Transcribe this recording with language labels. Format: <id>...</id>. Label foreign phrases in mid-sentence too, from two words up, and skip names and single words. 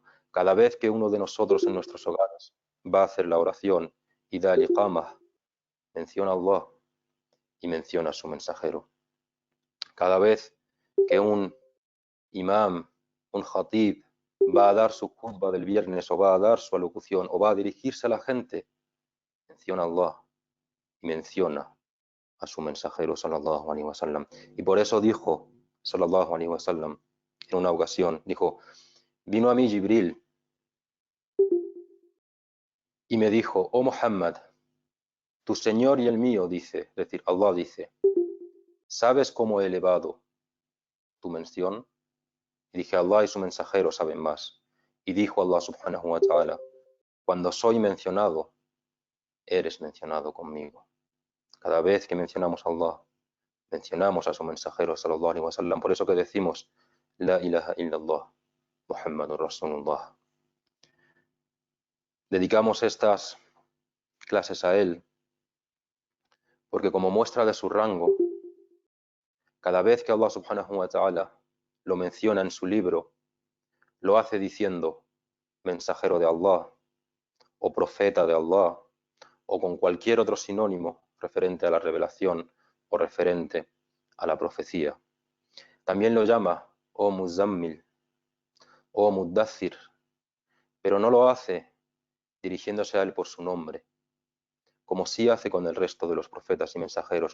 <es>Cada vez que uno de nosotros en nuestros hogares va a hacer la oración y da el iqamah, menciona a Allah y menciona a su mensajero. Cada vez que un imam, un khatib, va a dar su khutbah del viernes o va a dar su alocución o va a dirigirse a la gente, menciona a Allah y menciona a su mensajero,</es> <ar>صلى الله عليه وسلم.</ar> <es>Y por eso dijo,</es> <ar>صلى الله عليه وسلم,</ar> <es>en una ocasión, dijo: vino a mí Jibril y me dijo: oh Muhammad, tu Señor y el mío dice, es decir, Allah dice, ¿sabes cómo he elevado tu mención? Y dije: Allah y su mensajero saben más. Y dijo Allah</es> <ar>سبحانه وتعالى:</ar> <es>cuando soy mencionado, eres mencionado conmigo. Cada vez que mencionamos a Allah, mencionamos a su mensajero,</es> <ar>صلى الله عليه وسلم.</ar> <es>Por eso que decimos:</es> <ar>لا إله إلا الله، محمد رسول الله.</ar> <es>Dedicamos estas clases a él porque, como muestra de su rango, cada vez que Allah</es> <ar>سبحانه وتعالى</ar> <es>lo menciona en su libro, lo hace diciendo mensajero de Allah o profeta de Allah o con cualquier otro sinónimo referente a la revelación o referente a la profecía. También lo llama oh Muzammil, oh Muddathir, pero no lo hace dirigiéndose a él por su nombre, como sí hace con el resto de los profetas y mensajeros.</es>